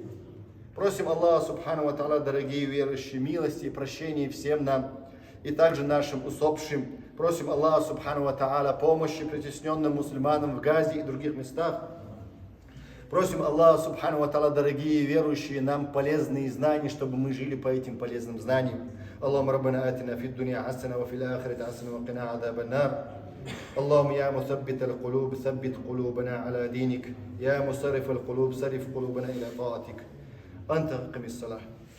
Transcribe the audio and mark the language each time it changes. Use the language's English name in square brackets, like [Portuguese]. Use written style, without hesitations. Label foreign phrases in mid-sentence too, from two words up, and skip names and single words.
[Russian] Просим Аллаха [Arabic] سبحانه وتعالى, [Russian] дорогие верующие, милости и прощения всем нам и также нашим усопшим. Просим Аллаха [Arabic] سبحانه وتعالى [Russian] помощи притесненным мусульманам в Газе и других местах. Просим Аллаха [Arabic] سبحانه وتعالى, [Russian] дорогие верующие, нам полезные знания, чтобы мы жили по этим полезным знаниям. [Arabic] اللهم ربنا آتنا في الدنيا حسنة وفي الآخرة حسنة وقنا عذاب النار. اللهم يا مثبت القلوب ثبت قلوبنا على دينك يا مصرف القلوب صرف قلوبنا إلى طاعتك أنت قم الصلاة